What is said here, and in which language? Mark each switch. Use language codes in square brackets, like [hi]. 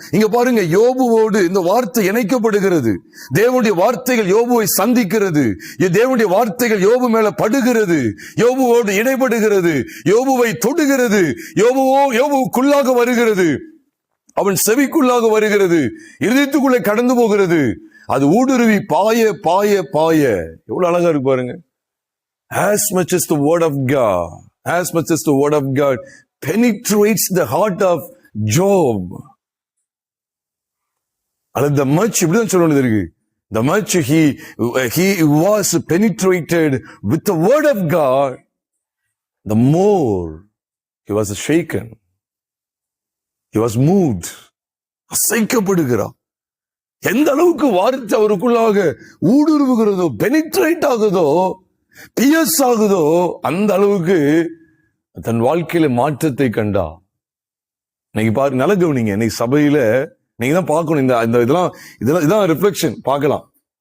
[ta] இங்க பாருங்க, யோபுவோடு இந்த வார்த்தை இணைக்கப்படுகிறது. தேவனுடைய வார்த்தைகள் யோபுவை சந்திக்கிறது. தேவனுடைய வார்த்தைகள் யோபு மேல படுகிறது, யோபுவோடு இடைப்படுகிறது, யோபுவை தொடுகிறது, யோபுக்குள்ளாக வருகிறது, அவன் செவிக்குள்ளாக வருகிறது, இருதயத்துக்குள்ளே கடந்து போகிறது. அது ஊடுருவி பாய பாய பாய. எவ்வளவு அழகா இருக்கு பாருங்க. [en] As much as the word of God, as much as the word of God penetrates the heart of Job. The much [ta] இப்படிதான் சொல்ல வேண்டியது இருக்கு. [en] The much he was penetrated with the word of God, the more he was shaken. He was moved. [ta] அசைக்கப்படுகிறார். எந்த அளவுக்கு வார்த்தை அவருக்குள்ளாக ஊடுருவுகிறதோ, penetrate ஆகுதோ, piers ஆகுதோ, அந்த அளவுக்கு தன் வாழ்க்கையில மாற்றத்தை கண்டா. இன்னைக்கு பாருங்க, நல்ல கவனிங்க. இன்னைக்கு சபையில நீங்க தான் பார்க்கணும். இந்த இதெல்லாம் ரிஃப்ளெக்ஷன் பார்க்கலாம்.